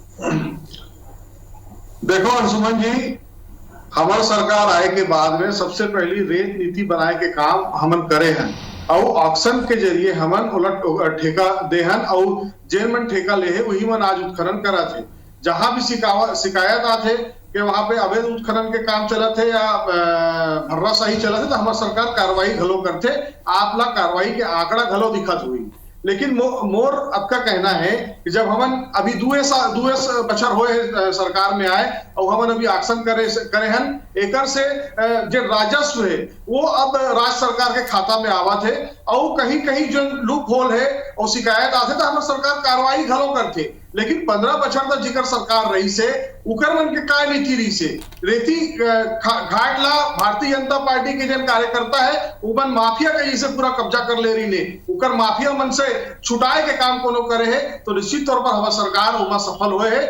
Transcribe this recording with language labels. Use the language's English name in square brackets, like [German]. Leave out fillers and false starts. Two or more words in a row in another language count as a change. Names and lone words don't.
[Chhattisgarhi] देखो अंशुमन जी, हमारे सरकार आए के बाद में सबसे पहली रेत नीति बनाए के काम हमन करे हैं और ऑक्शन के जरिए हमन उलट ठेका देहन और जेन मन ठेका ले है वही मन आज उत्खनन करा थे। जहां भी शिकायत आते कि वहां पे अवैध उत्खनन के काम चला थे या भर्राशाही चला थे तो हमारी सरकार कार्रवाई घलो करते, आप ला कार्रवाई के आंकड़ा घलो दिखत हुई। लेकिन मोर अब का कहना है कि जब हमन अभी दुए बछर होए सरकार में आए और हमन अभी एक्शन करे हन, एकर से जो राजस्व है वो अब राज्य सरकार के खाता में आवा थे और कहीं कहीं जो [English] loop hole [Chhattisgarhi] है और शिकायत आते तो हमारी सरकार कार्रवाई घलो करते। लेकिन 15 बछर तक जिकर सरकार रही से उकर मन के काय नीति रही से रेती घाट ला भारतीय जनता पार्टी के जन कार्यकर्ता है उमन माफिया के जैसे पूरा कब्जा कर ले रही ने, उकर माफिया मन से छुटाए के काम कोनो करे है तो निश्चित तौर पर हमारी सरकार उमा सफल हुए है।